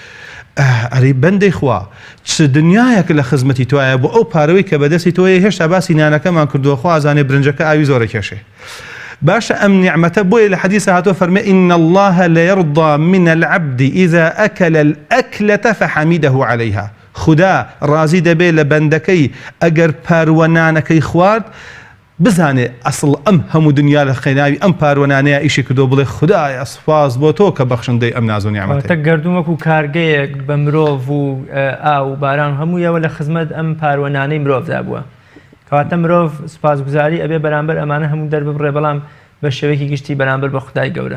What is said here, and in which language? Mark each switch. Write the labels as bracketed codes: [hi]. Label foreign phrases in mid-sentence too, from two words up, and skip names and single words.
[ckb] ئەرێ بەندەی خوا چ دنیایەک لە خزمەتی توایە بۆ ئەو پارەوەی کە بەدەستی تۆیە هێشتا باسی نانەکەمان کردووە خوا ئازانێ برنجەکە ئاوی زۆرە کێشێ. باشە ئەم نیعمەتە بۆیە لە حەدیثە هاتووە فەرمێ [ar] إن الله ليرضى من العبد إذا أكل الأكلة فحمده عليها. [ckb] خدا ڕازی دەبێ لە بەندەکەی ئەگەر پاروەنانەکەی خوارد بزانێ ئەسڵ ئەم هەموو دنیا لە خێناوی ئەم پاروەنانەیە ئیشی کردو بڵێ خدایە سوپاس بۆ تۆ کە بەخشندەی ئەم ناز و نیعمەتە. تە گەردوون وەکو کارگەیەک بە مرۆڤ و ئاو باران هەموویەوە لە خزمەت ئەم پاروەنانەی مرۆڤدا بووە، کەواتە مرۆڤ سوپاسگوزاری ئەبێ بەرامبەر ئەمانە هەموو دەرببڕێ، بەڵام بە شێوەیەکی گشتی بەرامبەر بە خودای گەورە.